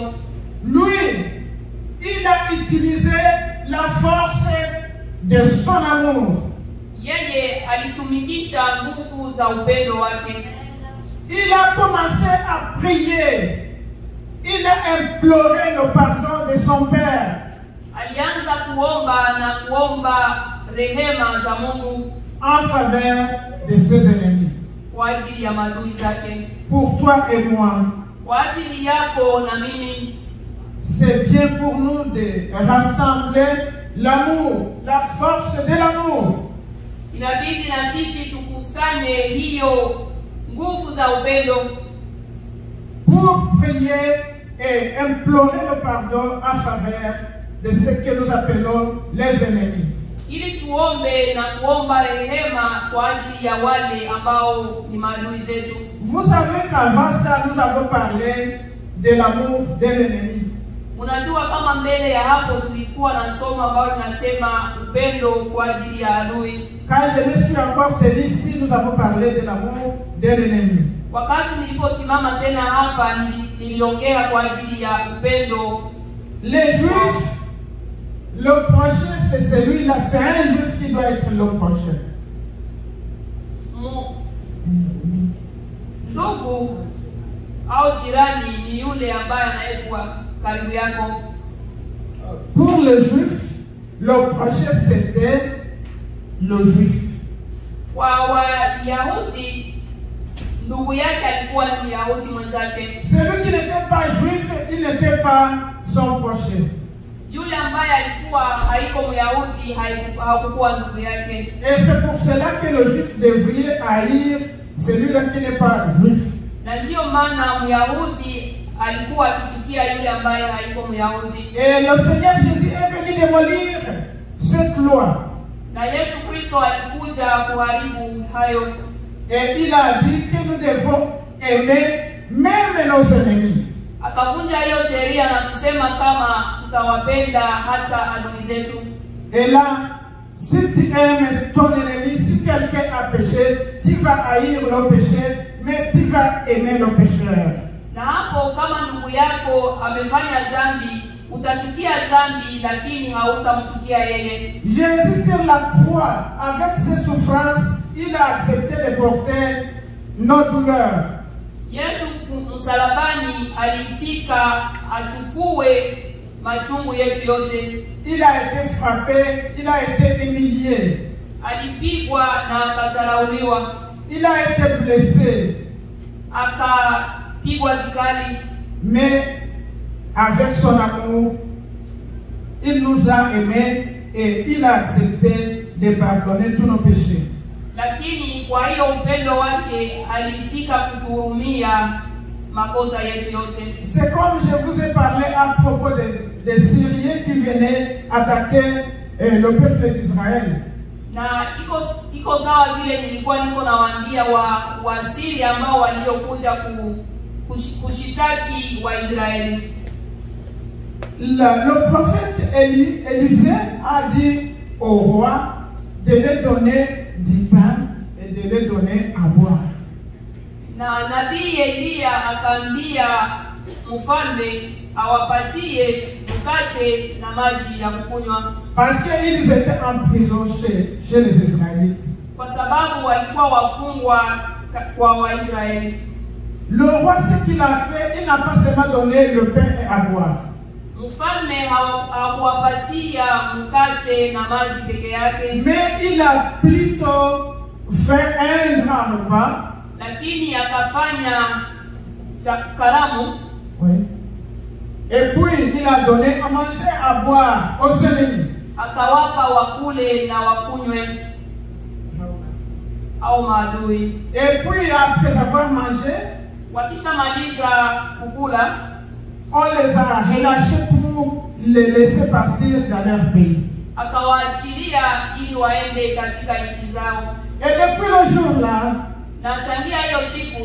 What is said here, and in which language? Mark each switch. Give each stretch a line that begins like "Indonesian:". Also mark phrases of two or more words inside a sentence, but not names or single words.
French: lui, il a utilisé la force de son amour.
Swahili: Yeye alitumikisha nguvu za upendo wake.
French: Il a commencé à prier. Il a imploré le pardon de son Père.
Swahili: Alianza kuomba rehema za Mungu
French: en faveur de ses ennemis.
Swahili: Kwa ajili ya maadui zake.
French: Pour toi et moi.
Swahili: Kwa ajili yako na mimi.
French: C'est bien pour nous de rassembler l'amour, la force de l'amour.
Swahili: Inabidi na sisi tukusanye hiyo nguvu za upendo.
French: Pour prier et implorer le pardon en faveur de ce que nous appelons les ennemis.
Swahili: Ili tuombe na kuomba rehema kwa ajili ya wale ambao ni maadui zetu.
French: Vous savez qu'avant ça nous avons parlé de l'amour de l'ennemi.
Swahili: Unajua kama mbele ya hapo tulikuwa na somo ambalo linasema upendo kwa ajili ya adui.
French: Quand je me suis encore tenu ici, nous avons parlé de l'amour de l'ennemi.
Swahili: Wakati niliposimama tena hapa niliongea kwa ajili ya upendo.
French: Les Juifs, le prochain c'est celui-là, c'est un Juif qui doit être le prochain.
Swahili: Ndugu au jirani ni yule ambaye anayekuwa karibu yako.
French: Pour les Juifs, le prochain c'était le Juif.
Swahili: Kwa Wayahudi, ndugu yake alikuwa ni Myahudi mwenzake.
French: Celui qui n'était pas juif, il n'était pas son prochain.
Swahili: Yule ambaye alikuwa haiko Myahudi hakukuwa ndugu yake.
French: Et c'est pour cela que le Juif devrait haïr celui-là qui n'est pas juif.
Swahili: Na ndio maana Myahudi alikuwa akichukia yule ambaye haiko Myahudi.
French: Et le Seigneur Jésus est venu démolir cette loi.
Swahili: Na Yesu Kristo alikuja kuharibu hayo.
French: Et il a dit que nous devons aimer même nos ennemis.
Swahili: Akavunja hiyo sheria na kusema kama tutawapenda hata adui zetu.
French: Et là, si tu aimes ton ennemi, si quelqu'un a péché, tu vas haïr le péché, mais tu vas aimer le pécheur.
Swahili: Na hapo kama ndugu yako amefanya dhambi, utachukia dhambi lakini hautamchukia yeye.
French: Jésus sur la croix, avec ses souffrances, il a accepté de porter nos douleurs.
Swahili: Yesu msalabani aliitika achukue machungu yetu yote.
French: Il a été frappé, il a été humilié.
Swahili: Alipigwa na akadharauliwa.
French: Il a été blessé.
Swahili: Akapigwa vikali.
French: Mais avec son amour, il nous a aimés et il a accepté de pardonner tous nos péchés.
Swahili: Lakini kwa hiyo upendo wake aliitika kutuhurumia makosa yetu yote.
French: C'est comme je vous ai parlé à propos des Syriens qui venaient attaquer le peuple d'Israël.
Swahili: Na iko sawa vile nilikuwa niko nawaambia wa Syria ambao waliokuja kushitaki wa Israeli.
French: Le prophète Élisée a dit au roi de lui donner du pain et de lui donner à boire.
Swahili: Na nabii Elia akaambia mfalme awapatie mkate na maji ya kukunywa.
French: Parce qu'ils étaient en prison chez les Israélites.
Swahili: Kwa sababu walikuwa wafungwa kwa Waisraeli.
French: Le roi, ce qu'il a fait, il n'a pas seulement donné le pain et à boire.
Swahili: Mfalme hakuwapatia mkate na maji peke yake.
French: Mais il a plutôt fait un grand repas.
Swahili: Lakini akafanya karamu.
French: Oui. Et puis il a donné à manger, à boire aux ennemis.
Swahili: Akawapa wakule na wakunywe au maadui.
French: Et puis après avoir mangé,
Swahili: Wakishamaliza kukula,
French: on les a relâchés pour les laisser partir dans leur pays.
Swahili: akawaachilia ili waende katika nchi zao.
French: Et depuis le jour-là,
Swahili: Na tangia hiyo siku